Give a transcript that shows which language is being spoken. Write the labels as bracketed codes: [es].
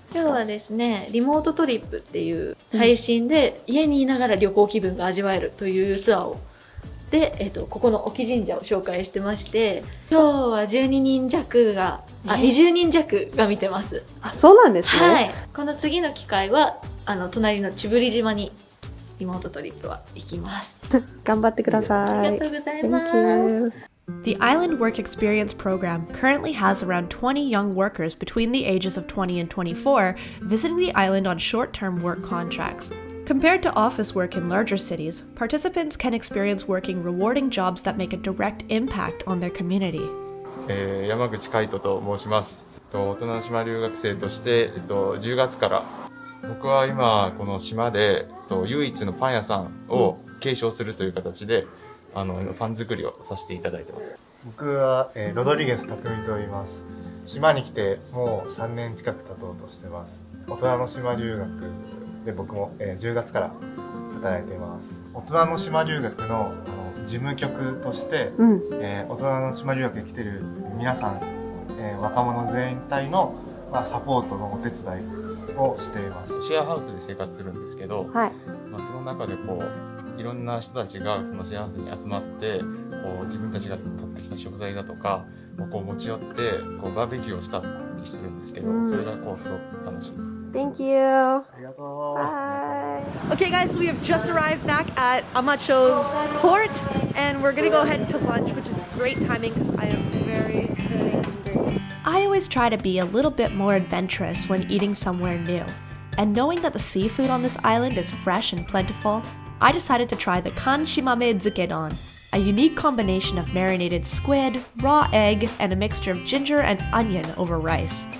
[ja] 今日はですね、リモートトリップっていう配信で家にいながら旅行気分が味わえるというツアーをで、ここの沖神社を紹介してまして、今日は12人弱が、20人弱が見てます。あ、そうなんですね。はい。この次の機会は隣の千振島にリモートトリップは行きます。頑張ってください。ありがとうございます。 [en] Thank you. The Island Work Experience program currently has around 20 young workers between the ages of 20 and 24 visiting the island on short-term work contracts. Compared to office work in larger cities, participants can experience working rewarding jobs that make a direct impact on their community. [ja] 山口海人と申します。大人の島留学生として、10月から僕は今この島で唯一のパン屋さんを継承するという形でパン作りをさせていただいてます。僕は、ロドリゲス匠と言います。島に来てもう3年近く経とうとしてます。大人の島留学で僕も、10月から働いています。大人の島留学の事務局として、大人の島留学に来てる皆さん、若者全体の、サポートのお手伝いをしています。シェアハウスで生活するんですけど、その中でいろんな人たちがそのシェアハウスに集まって自分たちが取ってきた食材だとかを持ち寄ってバーベキューをしたりしてるんですけど、それがすごく楽しいです。 [en] Thank you. [ja] ありがとう。 [en] Bye. Okay guys, we have just arrived back at Amacho's port and we're gonna go ahead to lunch, which is great timing because I am very, very hungry. I always try to be a little bit more adventurous when eating somewhere new. And knowing that the seafood on this island is fresh and plentiful, I decided to try the Kanshimame Zukedon, a unique combination of marinated squid, raw egg, and a mixture of ginger and onion over rice.